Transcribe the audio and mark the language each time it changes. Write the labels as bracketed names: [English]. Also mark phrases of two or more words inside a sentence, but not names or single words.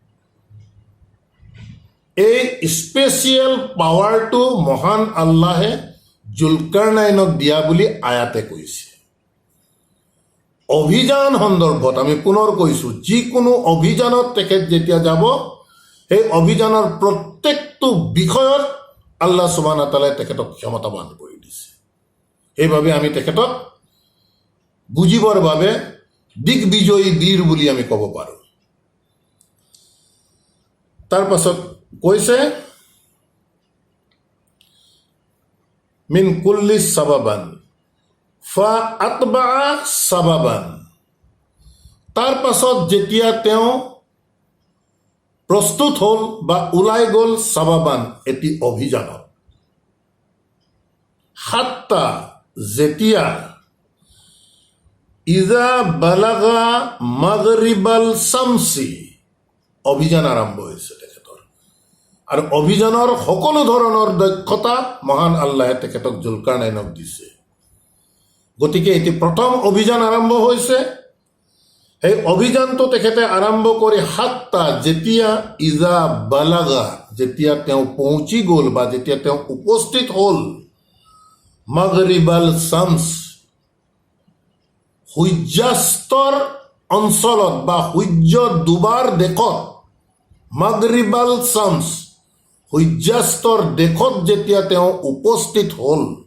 [Assamese] এই স্পেচিয়েল পাৱাৰটো মহান আল্লাহে জুলকাৰনাইনক দিয়া বুলি আয়াতে কৈছে। অভিযান সন্দৰ্ভত আমি পুনৰ কৈছোঁ, যিকোনো অভিযানত তেখেত যেতিয়া যাব, সেই অভিযানৰ প্ৰত্যেকটো বিষয়ত [Arabic] الله سبحانه وتعالى [Assamese] তেখেতক ক্ষমতাবান কৰি দিছে। সেইবাবে আমি তেখেতক বুজিবৰ বাবে দিগ্বিজয়ী বীৰ বুলি আমি ক'ব পাৰোঁ। তাৰ পাছত কৈছে [Arabic] من كل سببا فأتبع سببا, [Assamese] তাৰ পাছত যেতিয়া তেওঁ প্ৰস্তুত হ'ল বা ওলাই গ'ল সাবাবান, এটি অভিযানত, হাত্তা যেতিয়া [Arabic] إذا بلغ مغرب الشمس [Assamese] অভিযান আৰম্ভ হৈছে তেখেতৰ, আৰু অভিযানৰ সকলো ধৰণৰ দক্ষতা মহান আল্লাহে তেখেতক জুলকাৰনাইনক দিছে। গতিকে এটি প্ৰথম অভিযান আৰম্ভ হৈছে। এই অভিযানটো তেখেতে আৰম্ভ কৰি হাত্তা যেতিয়া [Arabic] إذا بلغ, [Assamese] যেতিয়া তেওঁ পहुঁচি গ'ল বা যেতিয়া তেওঁ উপস্থিত হ'ল [Arabic] مغرب الشمس, [Assamese] সূৰ্যাস্তৰ অঞ্চলত বা সূৰ্য ডুবাৰ দেশত, [Arabic] مغرب الشمس [Assamese] সূৰ্যাস্তৰ দেশত যেতিয়া তেওঁ উপস্থিত হ'ল,